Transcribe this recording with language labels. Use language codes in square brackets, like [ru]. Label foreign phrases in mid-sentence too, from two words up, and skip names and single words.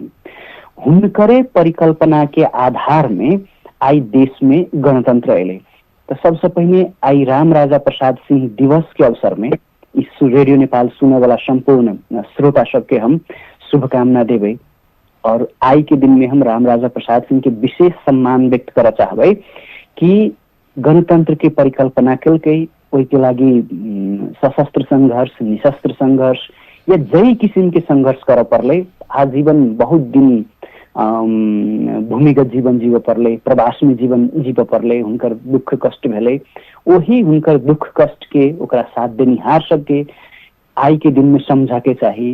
[mai] हुनकरे परिकल्पना के आधार में आई देश में गणतंत्र अले। तो सबसे पहले आई राम राजा प्रसाद सिंह दिवस के अवसर में इस रेडियो नेपाल सुने वाला संपूर्ण श्रोता सबके हम शुभकामना देवे और आई के दिन में हम राम राजा प्रसाद सिंह के विशेष सम्मान व्यक्त कर चाहबे कि गणतंत्र के परिकल्पना कलकै, ओहि के लागि सशस्त्र संघर्ष, निशस्त्र संघर्ष या जई किसिम के संघर्ष कर परले, आजीवन बहुत दिन भूमिगत जीवन जीव परले, प्रवास में जीवन जीव परले, हुनकर दुख कष्ट भेले। वही हुनकर दुख कष्ट के ओकरा साथ देनिहार सबके आई के दिन में समझा के चाहिए।